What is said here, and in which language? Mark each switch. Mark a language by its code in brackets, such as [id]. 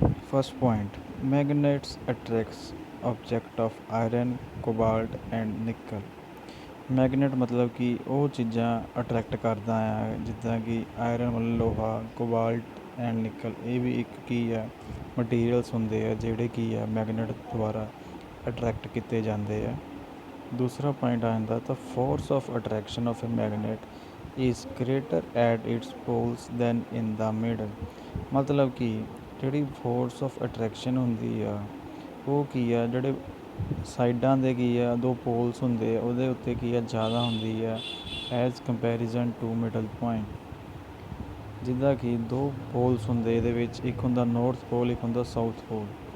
[en] First point, magnets attracts object of iron, cobalt and nickel. [pa] Magnet ਮਤਲਬ ਕਿ ਉਹ ਚੀਜ਼ਾਂ ਅਟਰੈਕਟ ਕਰਦਾ ਆ ਜਿੱਦਾਂ ਕਿ ਆਇਰਨ ਮਤਲਬ ਲੋਹਾ, ਕੋਬਾਲਟ ਐਂਡ ਨਿਕਲ। ਇਹ ਵੀ ਇੱਕ ਕੀ ਆ ਮਟੀਰੀਅਲਸ ਹੁੰਦੇ ਆ ਜਿਹੜੇ ਕੀ ਆ ਮੈਗਨੇਟ ਦੁਆਰਾ ਅਟਰੈਕਟ ਕੀਤੇ ਜਾਂਦੇ ਆ। [hi] दूसरा पॉइंट आ जाता [en] The force of attraction of a magnet is greater at its poles than in the middle. [hi] मतलब कि [pa] ਜਿਹੜੀ ਫੋਰਸ ਆਫ ਅਟਰੈਕਸ਼ਨ ਹੁੰਦੀ ਆ ਉਹ ਕੀ ਆ, ਜਿਹੜੇ ਸਾਈਡਾਂ ਦੇ ਕੀ ਆ ਦੋ ਪੋਲਸ ਹੁੰਦੇ ਆ ਉਹਦੇ ਉੱਤੇ ਕੀ ਆ ਜ਼ਿਆਦਾ ਹੁੰਦੀ ਆ [en] As comparison to middle point. [pa] ਜਿੱਦਾਂ ਕਿ ਦੋ ਪੋਲਸ ਹੁੰਦੇ ਇਹਦੇ ਵਿੱਚ, ਇੱਕ ਹੁੰਦਾ ਨੌਰਥ ਪੋਲ, ਇੱਕ ਹੁੰਦਾ ਸਾਊਥ ਪੋਲ।